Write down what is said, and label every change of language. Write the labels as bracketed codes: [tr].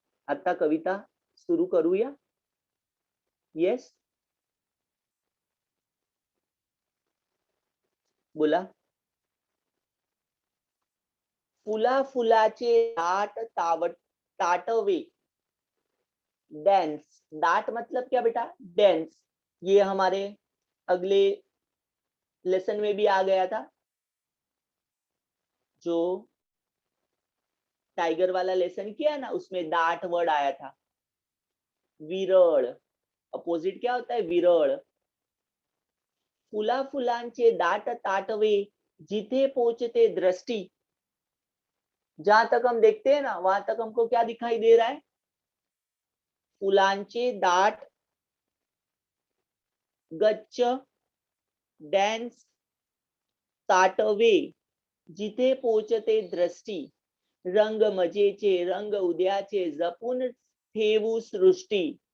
[mr] आता कविता सुरू करूया? येस, बोला। फुला फुलाचे दाट ताटवे, डेंस, [hi] दाट मतलब क्या बेटा? [en] Dense. [hi] ये हमारे अगले लेसन में भी आ गया था, जो टाइगर वाला लेसन किया ना, उसमें दाट वर्ड आया था। विरळ, अपोजिट क्या होता है? विरळ। [mr] फुला फुलांचे दाट ताटवे, जिथे पहुंचते दृष्टि, [hi] जहां तक हम देखते हैं ना वहां तक हमको क्या दिखाई दे रहा है? [mr] फुलांचे दाट गच्च डेंस ताटवे, जिथे पोचते दृष्टी, रंग मजेचे रंग उद्याचे, जपून ठेवू सृष्टी।